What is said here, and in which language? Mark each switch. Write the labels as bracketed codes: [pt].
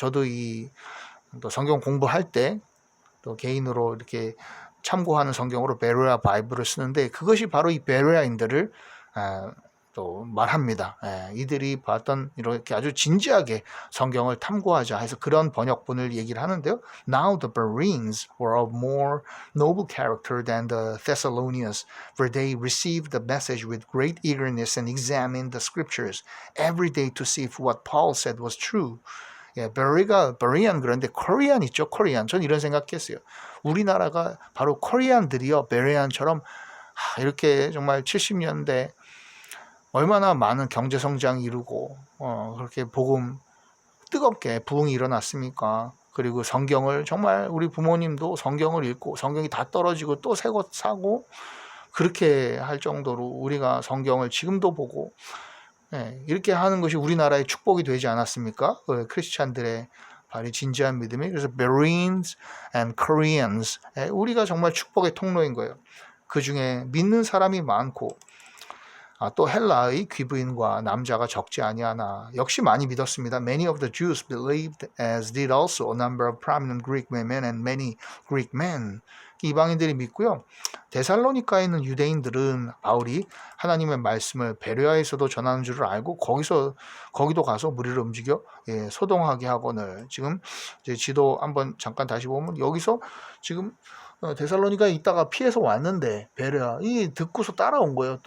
[ko] 저도 또 성경 공부할 때 또 개인으로 이렇게 참고하는 성경으로 베레아 바이블을 쓰는데 그것이 바로 이 베레아인들을 또 말합니다. 이들이 봤던 이렇게 아주 진지하게 성경을 탐구하자 해서 그런 번역본을 얘기를 하는데요. [en] Now the Bereans were of more noble character than the Thessalonians, for they received the message with great eagerness and examined the scriptures every day to see if what Paul said was true. [ko] 베레안 그런데 코리안 있죠. 코리안. 전 이런 생각했어요. 우리나라가 바로 코리안들이요. 베레안처럼 이렇게 정말 70년대 얼마나 많은 경제 성장이 이루고 그렇게 복음 뜨겁게 부흥이 일어났습니까? 그리고 성경을 정말 우리 부모님도 성경을 읽고 성경이 다 떨어지고 또 새 것 사고 그렇게 할 정도로 우리가 성경을 지금도 보고 이렇게 하는 것이 우리나라의 축복이 되지 않았습니까? 크리스찬들의 바로 진지한 믿음이. 그래서 [en] Bereans and Koreans [ko] 우리가 정말 축복의 통로인 거예요. 그 중에 믿는 사람이 많고 또 헬라의 귀부인과 남자가 적지 아니하나 역시 많이 믿었습니다. [en] Many of the Jews believed, as did also a number of prominent Greek women and many Greek men. [ko] 이방인들이 믿고요. 데살로니카에 있는 유대인들은 바울이 하나님의 말씀을 베레아에서도 전하는 줄을 알고 거기도 가서 무리를 움직여 소동하게 하거늘. 지금 이제 지도 한번 잠깐 다시 보면 여기서 지금 데살로니카에 있다가 피해서 왔는데 베레아 이 듣고서 따라온 거예요.